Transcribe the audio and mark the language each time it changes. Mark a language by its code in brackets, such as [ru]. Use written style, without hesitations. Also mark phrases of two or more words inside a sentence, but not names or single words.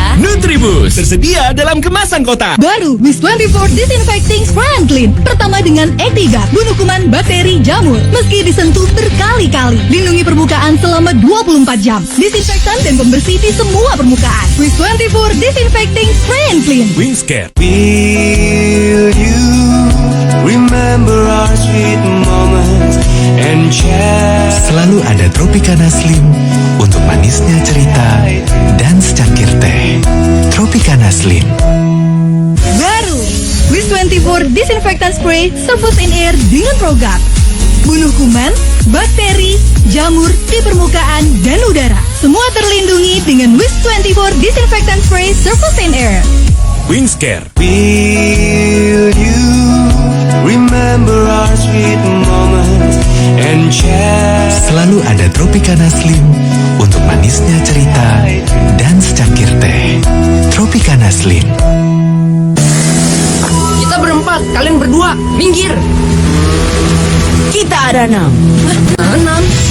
[id] Nutribus, tersedia dalam kemasan kotak. Baru Miss 24 Disinfecting Spray and Clean. Pertama dengan Actigat, bunuh kuman bakteri jamur. Meski disentuh berkali-kali, lindungi permukaan selama 24 jam. Disinfektan dan pembersih di semua permukaan. Miss 24 Disinfecting Spray and Clean. Wingscare. [en] Feel you, remember [id] Selalu ada Tropicana Slim untuk manisnya cerita dan secangkir teh. Tropicana Slim. Baru Wis 24 Disinfektan Spray Surface in Air dengan Progat. Bunuh kuman, bakteri, jamur di permukaan dan udara. Semua terlindungi dengan Wis 24 Disinfektan Spray Surface in Air. Wingscare. [en] Will you remember our sweet moments and share? [id] Selalu ada Tropicana Slim untuk manisnya cerita dan secangkir teh. Tropicana Slim. Kita berempat, kalian berdua, minggir. Kita ada 6. 6.